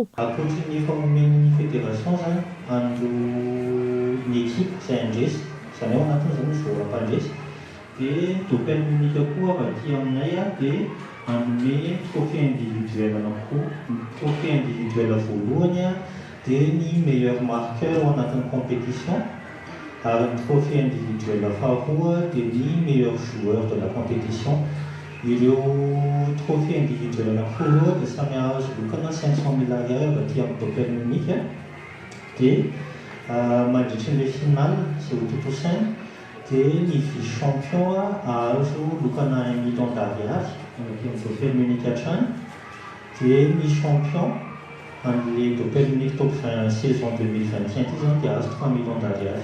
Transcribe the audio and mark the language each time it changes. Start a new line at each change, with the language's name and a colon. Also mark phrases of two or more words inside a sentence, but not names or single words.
Malagasy: Ankoatra ny famomen'ny fédération zany andro ny ekipa izay andresy izany ao anatiny zany joueur-mpandresy dia dopeny unika koa avy aty aminay a dia anome
French: trophée individuel
Malagasy: anankiroa.
French: Trophée individuel
Malagasy: voalohany a dia ny
French: meilleur marqueur
Malagasy: ao anatin'ny
French: compétition
Malagasy: ary ny
French: trophée individuel
Malagasy: faharoa dia ny
French: meilleur joueur de la compétition.
Malagasy: Ireo
French: trophée individuel
Malagasy: anankiroa dia samy azo lokana 500 000 ariary avy aty amin'ny dopeny unika dia mandritry ny finale izay ho totosaina dia ny
French: vice champion
Malagasy: azo lokana 1
French: million d'ariary
Malagasy: amin'ny dopeny unika hatrany dia ny champion amin'ilay dopeny unika top 20 saison 2021 ty zany dia azo 3
French: million d'ariary.